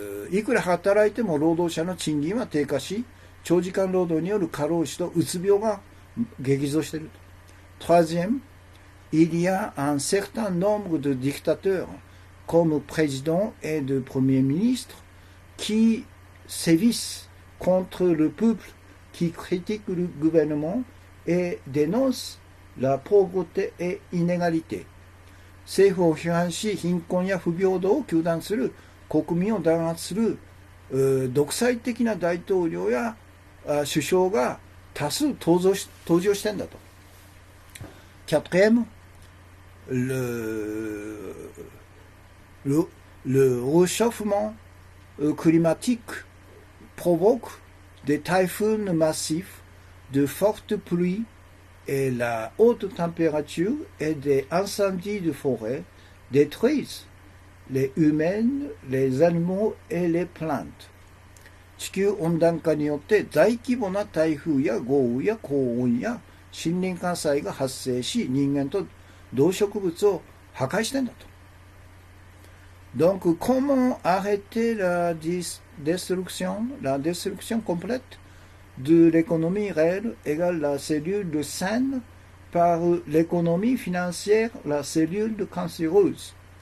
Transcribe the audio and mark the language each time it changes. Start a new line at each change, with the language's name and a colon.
Japanese: いくら働いても労働者の賃金は低下し、長時間労働による過労死とうつ病が激増していると。
French: Troisième, il y a un certain nombre de dictateurs comme président et de premier ministre qui sévissent contre le peuple, qui critiquent le gouvernement et dénoncent la pauvreté et inégalité。
Japanese: 政府を批判し、貧困や不平等を糾弾する、国民を弾圧する独裁的な大統領や首相が多数登場してんだと。
French: Quatrième, le réchauffement climatique provoque des typhoons massifs, de fortes pluies et la haute température et des incendies de forêt détruisent les humains, les animaux et les plantes。
Japanese: 地球温暖化によって大規模な台風や豪雨や高温や森林火災が発生し、人間と動植物を破壊してんだと。
French: Donc, comment arrêter la destruction complète de l'économie réelle égale la cellule saine par l'économie financière, la cellule cancéreuse。